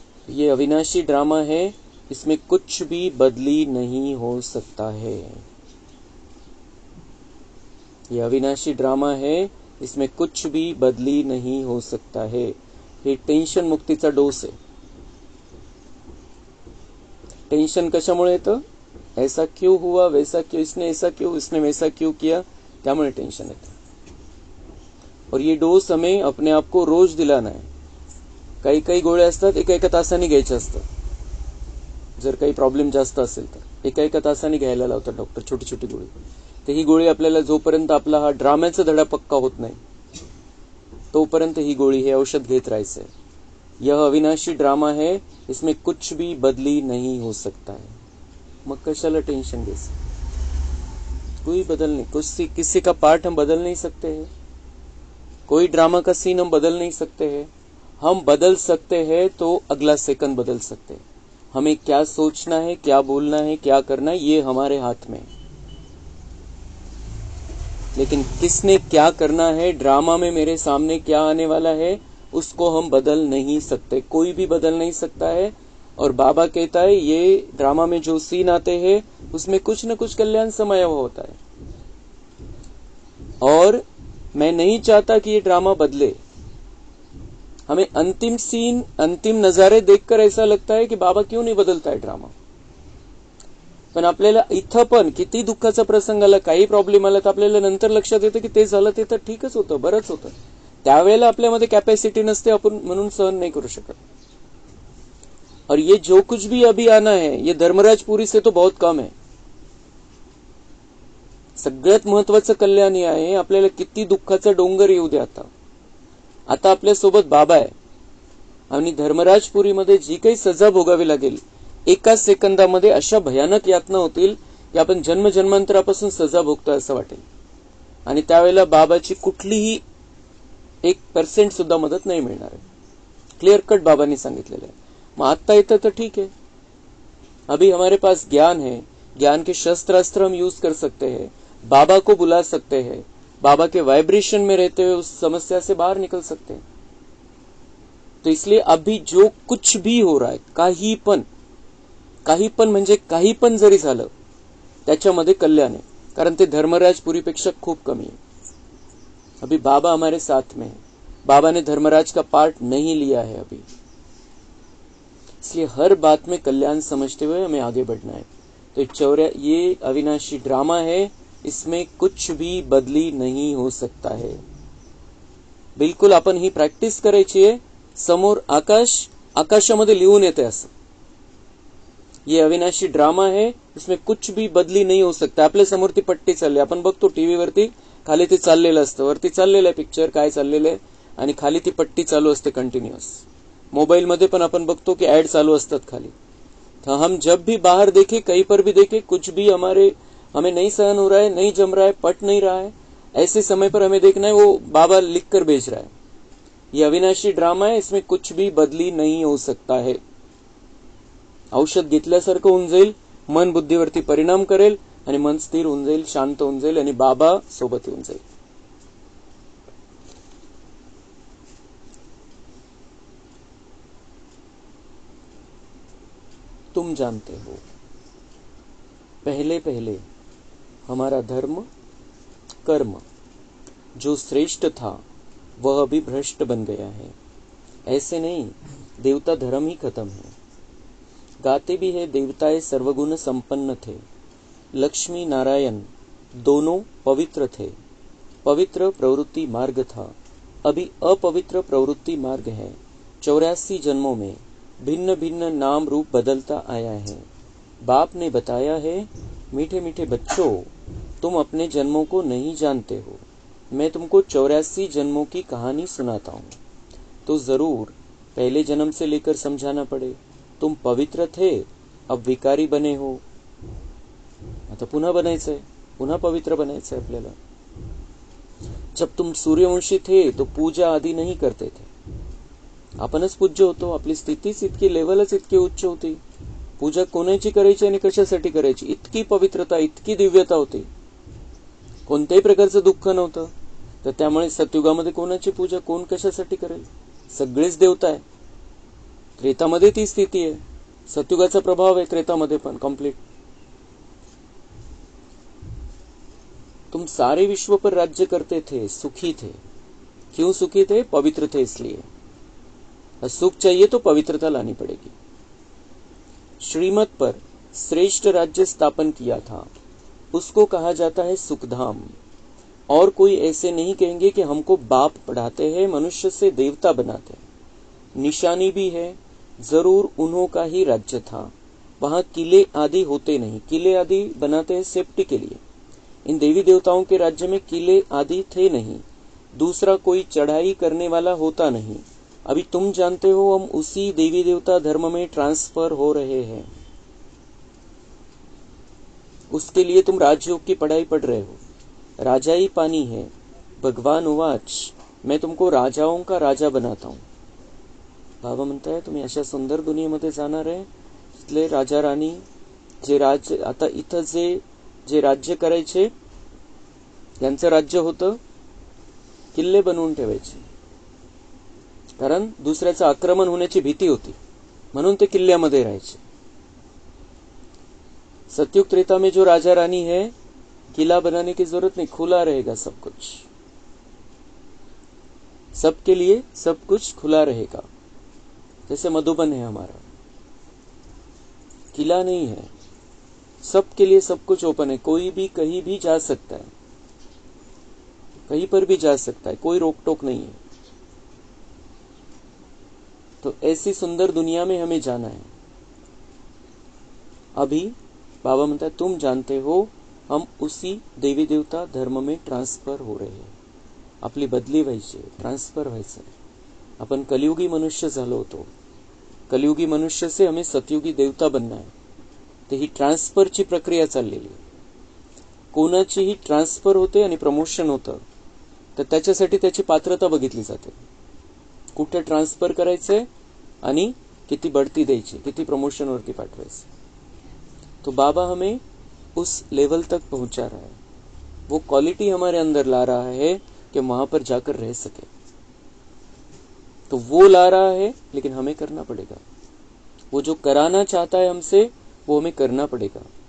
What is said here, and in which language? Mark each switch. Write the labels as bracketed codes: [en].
[hi] ये अविनाशी ड्रामा है, इसमें कुछ भी बदली नहीं हो सकता है। ये अविनाशी ड्रामा है, इसमें कुछ भी बदली नहीं हो सकता है। [mr] हे टेन्शन मुक्तीचा डोस आहे। टेन्शन कशामुळे येतं? [hi] ऐसा क्यों हुआ, वैसा क्यों, इसने ऐसा क्यों, इसने वैसा क्यों किया, [mr] त्यामुळे टेन्शन येतं। [hi] और ये डोस हमें अपने आप को रोज दिलाना है। [mr] काही काही गोळ्या असतात एका तासाने घ्यायच्या असतात। जर काही प्रॉब्लेम जास्त असेल तर एका तासाने घ्यायला लावतात डॉक्टर, [hi] छोटी छोटी [mr] गोळी। तर ही गोळी आपल्याला जोपर्यंत आपला हा ड्राम्याचा धडा पक्का होत नाही तोपर्यंत ही गोळी, हे औषध घेत राहायचं आहे। [hi] यह अविनाशी ड्रामा है, इसमें कुछ भी बदली नहीं हो सकता है। [mr] मग कशाला टेंशन घ्यायचं? [hi] कोई बदल नहीं, किसी का पार्ट हम बदल नहीं सकते हैं, कोई ड्रामा का सीन हम बदल नहीं सकते हैं। हम बदल सकते हैं तो अगला सेकंड बदल सकते हैं। हमें क्या सोचना है, क्या बोलना है, क्या करना है, ये हमारे हाथ में। लेकिन किसने क्या करना है, ड्रामा में मेरे सामने क्या आने वाला है, उसको हम बदल नहीं सकते। कोई भी बदल नहीं सकता है। और बाबा कहता है ये ड्रामा में जो सीन आते हैं उसमें कुछ न कुछ कल्याण समाया हुआ होता है, और मैं नहीं चाहता कि ये ड्रामा बदले। हमें अंतिम सीन, अंतिम नजारे देखकर ऐसा लगता है कि बाबा क्यों नहीं बदलता है ड्रामा। [mr] पण आपल्याला इथं पण किती दुःखाचा प्रसंग आला, काही प्रॉब्लेम आला तर आपल्याला नंतर लक्षात येतं की ते झालं ते तर ठीकच होतं, बरंच होतं. त्यावेळेला आपल्यामध्ये कॅपॅसिटी नसते, आपण म्हणून सहन नाही करू शकत. [hi] और ये जो कुछ भी अभी आना है ये धर्मराजपुरी से तो बहुत कम है. [mr] सगळ्यात महत्वाचं कल्याण हे आहे, आपल्याला किती दुःखाचा डोंगर येऊ दे आता आपल्या सोबत बाबा आहे आणि धर्मराजपुरीमध्ये जी काही सजा भोगावी लागेल, एका सेकंदामध्ये अशा भयानक यातना होतील की आपण जन्मजन्मांतरापासून सजा भोगतोय असं वाटेल. आणि त्यावेळेला बाबाची कुठलीही 1% सुद्धा मदत नाही मिळणार आहे. क्लियर कट बाबांनी सांगितलेलं आहे. मग आता येतं तर [hi] ठीक है, अभी हमारे पास ज्ञान है, ज्ञान के शस्त्र अस्त्र हम यूज कर सकते हैं, बाबा को बुला सकते हैं, बाबा के वाइब्रेशन में रहते हुए उस समस्या से बाहर निकल सकते हैं. तो इसलिए अभी जो कुछ भी हो रहा है, [mr] काही पण म्हणजे काही पण जरी झालं त्याच्यामध्ये कल्याण आहे, कारण ते धर्मराजपुरीपेक्षा खूप कमी है. [hi] अभी बाबा हमारे साथ में है, बाबा ने धर्मराज का पार्ट नहीं लिया है अभी, इसलिए हर बात में कल्याण समझते हुए हमें आगे बढ़ना है. तो ये अविनाशी ड्रामा है, इसमें कुछ भी बदली नहीं हो सकता है. [mr] बिलकुल आपण ही प्रॅक्टिस करायची आहे. समोर आकाश, आकाशामध्ये लिहून येते असं, [hi] ये अविनाशी ड्रामा है, इसमें कुछ भी बदली नहीं हो सकता. [mr] आपल्या समोर ती पट्टी चालली, आपण बघतो टीव्हीवरती, खाली ते चाललेलं असतं, वरती चाललेलं आहे पिक्चर काय चाललेलं आहे आणि खाली ती पट्टी चालू असते कंटिन्युअस. मोबाइल मध्ये पण आपण बघतो की ऍड चालू असतात खाली. [hi] तो हम जब भी बाहर देखे, कहीं पर भी देखे, कुछ भी हमें नहीं सहन हो रहा है, नहीं जम रहा है, पट नहीं रहा है, ऐसे समय पर हमें देखना है वो बाबा लिख कर भेज रहा है, ये अविनाशी ड्रामा है, इसमें कुछ भी बदली नहीं हो सकता है. [mr] औषध घेतल्यासारखं होऊन जाईल, मन बुद्धीवरती परिणाम करेल आणि मन स्थिर होऊन जाईल, शांत होऊन जाईल आणि बाबा सोबत येऊन जाईल. [hi] तुम जानते हो, पहले पहले हमारा धर्म कर्म जो श्रेष्ठ था वह अभी भ्रष्ट बन गया है. ऐसे नहीं, देवता धर्म ही खत्म है. गाते भी है देवताएं सर्वगुण संपन्न थे, लक्ष्मी नारायण दोनों पवित्र थे. पवित्र प्रवृत्ति मार्ग था, अभी अपवित्र प्रवृत्ति मार्ग है. 84 जन्मों में भिन्न भिन्न नाम रूप बदलता आया है. बाप ने बताया है, मीठे मीठे बच्चों, तुम अपने जन्मों को नहीं जानते हो, मैं तुमको 84 जन्मों की कहानी सुनाता हूँ. तो जरूर पहले जन्म से लेकर समझाना पड़े. तुम पवित्र थे, अब विकारी बने हो, [mr] आता पुन्हा बनायचंय, पुन्हा पवित्र बनायचंय आपल्याला. [hi] जब तुम सूर्यवंशी थे तो पूजा आदि नहीं करते थे, [mr] आपणच पूज्य होतो, आपली स्थितीच इतकी, लेवलच इतकी उच्च होती. पूजा कोणाची करायची आणि कशासाठी करायची, इतकी पवित्रता, इतकी दिव्यता होती, कोणत्याही प्रकारचं दुःख नव्हतं. तर त्यामुळे सतयुगामध्ये कोणाची पूजा, कोण कशासाठी करेल, सगळेच देवता आहे. त्रेतामध्ये ती स्थिती आहे, सतयुगाचा प्रभाव आहे त्रेतामध्ये पण कंप्लीट. [hi] तुम सारे विश्व पर राज्य करते थे, सुखी थे. क्यों सुखी थे? पवित्र थे इसलिए. सुख चाहिए तो पवित्रता लानी पड़ेगी. श्रीमत पर श्रेष्ठ राज्य स्थापन किया था, उसको कहा जाता है सुखधाम. और कोई ऐसे नहीं कहेंगे कि हमको बाप पढ़ाते हैं, मनुष्य से देवता बनाते हैं. निशानी भी है, जरूर उन्हों का ही राज्य था. वहां किले आदि होते नहीं, किले आदि बनाते हैं सेफ्टी के लिए. इन देवी देवताओं के राज्य में किले आदि थे नहीं, दूसरा कोई चढ़ाई करने वाला होता नहीं. अभी तुम जानते हो हम उसी देवी देवता धर्म में ट्रांसफर हो रहे हैं. उसके लिए तुम राजयोग की पढ़ाई पढ़ रहे हो. राजा ही पानी है. भगवान उवाच, मैं तुमको राजाओं का राजा बनाता हूं. [mr] बाबा म्हणता है तुम्ही अशा सुंदर दुनियेमध्ये जाणार आहे, तिथले राजा राणी जे राज्य, आता इथं जे राज्य करायचे यांचं राज्य होतं किल्ले बनवून ठेवायचे, कारण दुसऱ्याचं आक्रमण होण्याची भीती होती. म्हणून ते किल्ल्यामध्ये राहायचे. [hi] सतयुग त्रेता में जो राजा रानी है, किला बनाने की जरूरत नहीं, खुला रहेगा सब कुछ, सबके लिए सब कुछ खुला रहेगा. जैसे मधुबन है हमारा, किला नहीं है, सबके लिए सब कुछ ओपन है. कोई भी कहीं भी जा सकता है, कहीं पर भी जा सकता है, कोई रोक टोक नहीं है. तो ऐसी सुंदर दुनिया में हमें जाना है. अभी बाबा [mr] म्हणतात [hi] तुम जानते हो हम उसी देवी देवता धर्म में ट्रान्सफर हो रहे हैं. [mr] आपली बदली व्हायची, ट्रान्सफर व्हायचं. आपण कलियुगी मनुष्य झालो होतो, [hi] कलियुगी मनुष्य से हमें सतयुगी देवता बनना है. [mr] तर ही ट्रान्सफरची प्रक्रिया चाललेली आहे. कोणाचीही ट्रान्सफर होते आणि प्रमोशन होतं, तर त्याच्यासाठी त्याची पात्रता बघितली जाते. कुठे ट्रान्सफर करायचंय आणि किती बढती द्यायची, किती प्रमोशन वरती पाठवायचं. [hi] तो बाबा हमें उस लेवल तक पहुंचा रहा है. वो क्वालिटी हमारे अंदर ला रहा है कि वहां पर जाकर रह सके. तो वो ला रहा है, लेकिन हमें करना पड़ेगा. वो जो कराना चाहता है हमसे, वो हमें करना पड़ेगा.